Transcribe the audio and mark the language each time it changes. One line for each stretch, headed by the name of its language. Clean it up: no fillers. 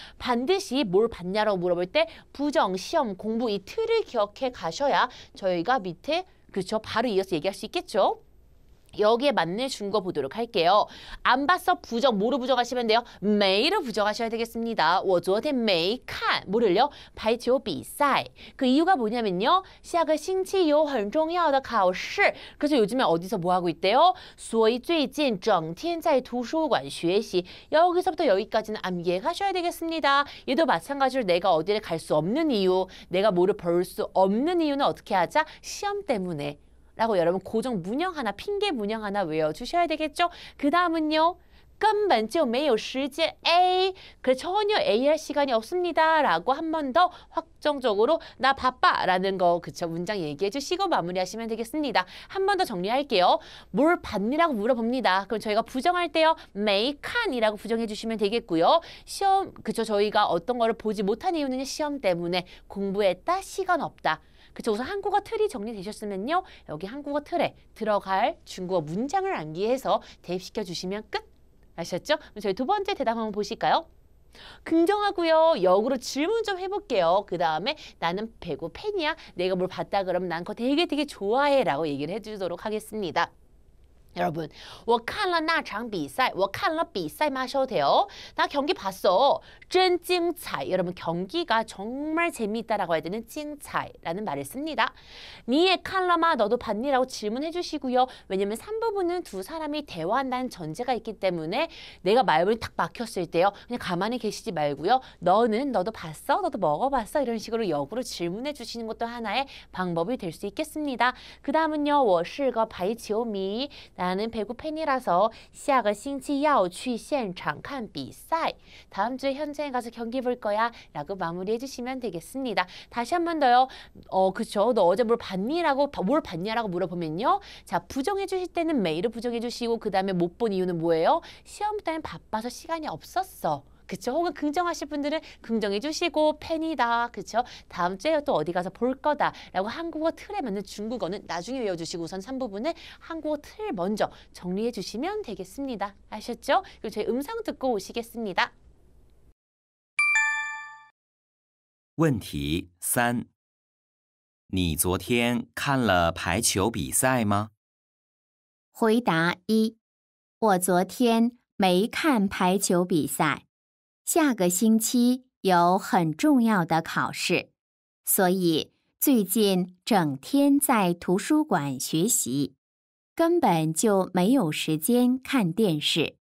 Korean: 반드시 뭘 봤냐라고 물어볼 때 부정, 시험, 공부 이 틀을 기억해 가셔야 저희가 밑에 그렇죠. 바로 이어서 얘기할 수 있겠죠. 여기에 맞는 중거 보도록 할게요. 안 봤어 부정 뭐로 부정하시면 돼요? 没로 부정하셔야 되겠습니다.
Chinese: 我昨天没看
Korean: 뭐를요?
Chinese: 排球比赛.
Korean: 그 이유가 뭐냐면요.
Chinese: 下个星期有很重要的考试.
Korean: 그래서 요즘에 어디서 뭐 하고 있대요?
Chinese: 所以最近整天在图书馆学习.
Korean: 여기서부터 여기까지는 암기하셔야 되겠습니다. 얘도 마찬가지로 내가 어디를 갈 수 없는 이유, 내가 뭐를 볼 수 없는 이유는 어떻게 하자? 시험 때문에. 라고 여러분 고정 문형 하나, 핑계 문형 하나 외워주셔야 되겠죠? 그 다음은요.
Chinese: 根本就没有时间 A.
Korean: 그래 전혀 A 할 시간이 없습니다. 라고 한 번 더 확정적으로 나 바빠 라는 거 그쵸 문장 얘기해 주시고 마무리하시면 되겠습니다. 한 번 더 정리할게요. 뭘 봤니라고 물어봅니다. 그럼 저희가 부정할 때요. 没看이라고 부정해 주시면 되겠고요. 시험 그쵸 저희가 어떤 거를 보지 못한 이유는 시험 때문에 공부했다 시간 없다. 그쵸 우선 한국어 틀이 정리되셨으면요. 여기 한국어 틀에 들어갈 중국어 문장을 암기해서 대입시켜 주시면 끝. 아셨죠? 그럼 저희 두 번째 대답 한번 보실까요? 긍정하고요. 역으로 질문 좀 해볼게요. 그 다음에 나는 배구 팬이야. 내가 뭘 봤다 그러면 난 그거 되게 좋아해 라고 얘기를 해주도록 하겠습니다. 여러분,
Chinese: 我看了那场比赛,我看了比赛
Korean: 마셔도 돼요. 나 경기 봤어.
Chinese: 真精彩.
Korean: 여러분, 경기가 정말 재미있다라고 해야 되는 精彩라는 말을 씁니다.
Chinese: 你也看了吗?
Korean: 너도 봤니? 라고 질문해 주시고요. 왜냐면 3부분은 두 사람이 대화한다는 전제가 있기 때문에 내가 말문이 탁 막혔을 때요. 그냥 가만히 계시지 말고요. 너도 봤어? 너도 먹어봤어? 이런 식으로 역으로 질문해 주시는 것도 하나의 방법이 될 수 있겠습니다. 그 다음은요.
Chinese: 我是个排球迷.
Korean: 나는 배구 팬이라서
Chinese: 下个星期要去现场看比赛.
Korean: 다음 주에 현장에 가서 경기 볼 거야. 라고 마무리해 주시면 되겠습니다. 다시 한 번 더요. 그쵸. 너 어제 뭘 봤니라고 뭘 봤냐라고 물어보면요. 자, 부정해 주실 때는 메일을 부정해 주시고 그 다음에 못 본 이유는 뭐예요? 시험 때는 바빠서 시간이 없었어. 그쵸? 혹은 긍정하실 분들은 긍정해 주시고 팬이다. 그쵸? 다음 주에 또 어디 가서 볼 거다. 라고 한국어 틀에 맞는 중국어는 나중에 외워주시고 우선 3부분은 한국어 틀 먼저 정리해 주시면 되겠습니다. 아셨죠? 그리고 저희 음성 듣고 오시겠습니다.
Chinese: 问题3：你昨天看了排球比赛吗？回答1：我昨天没看排球比赛。下个星期有很重要的考试，所以最近整天在图书馆学习，根本就没有时间看电视。